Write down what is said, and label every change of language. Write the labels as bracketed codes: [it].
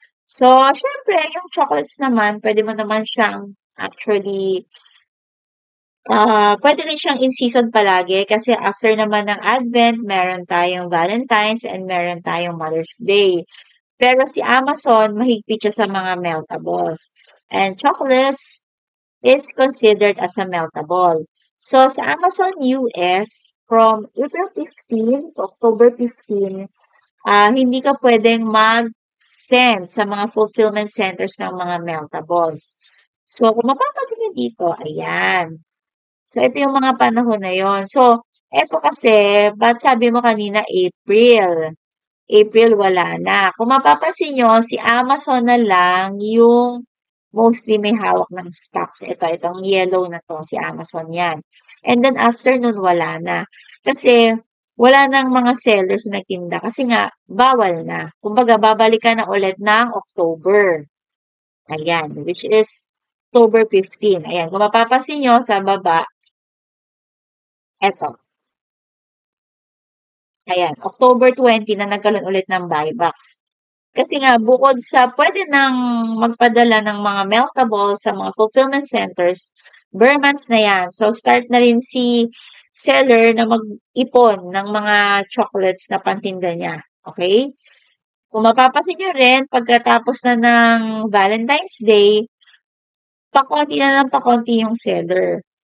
[tl] So, syempre, yung chocolates naman, pwede mo naman siyang actually, pwede rin siyang in season palagi kasi after naman ng advent, meron tayong Valentine's and meron tayong Mother's Day. Pero si Amazon, mahigpit siya sa mga meltables. [en] And chocolates is considered as a meltable. [tl] So, sa Amazon US, from April 15 to October 15, hindi ka pwedeng mag-send sa mga fulfillment centers ng mga meltables. So, kung mapapansin niyo dito, ayan. So, ito yung mga panahon na yon. So, eto kasi, ba't sabi mo kanina April? April, wala na. Kung mapapansin nyo, si Amazon na lang yung mostly may hawak ng stocks. Itong yellow na to, si Amazon yan. And then after nun, wala na. Kasi wala nang mga sellers na nagtinda. Kasi nga, bawal na. Kumbaga, babalikan na ulit ng October. Ayan, which is October 15. Ayan, kung mapapansin nyo sa baba, eto. Ayan, October 20 na nagkaroon ulit ng buybacks. Kasi nga, bukod sa pwede nang magpadala ng mga meltables sa mga fulfillment centers, bare months na yan. So, start na rin si seller na mag-ipon ng mga chocolates na pantinda niya. Okay? Kung mapapansin nyo rin, pagkatapos na ng Valentine's Day, pakonti na ng pakonti yung seller.